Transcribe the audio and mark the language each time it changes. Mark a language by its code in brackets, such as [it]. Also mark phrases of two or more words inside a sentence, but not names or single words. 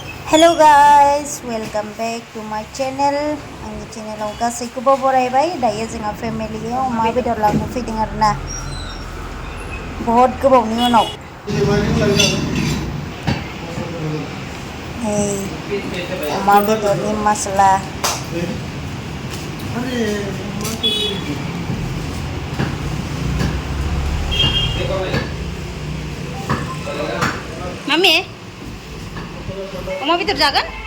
[en] Hello guys, welcome back to my channel. [brx] Angni channel aw gaसैखौबो बरायबाय दायो जोंहा फेमिलियाव अमा बेदर लांनो फैदों आरोना बहुत गोबावनि उनाव अमा बेदरनि मस्ला Mami Oma betul jagan?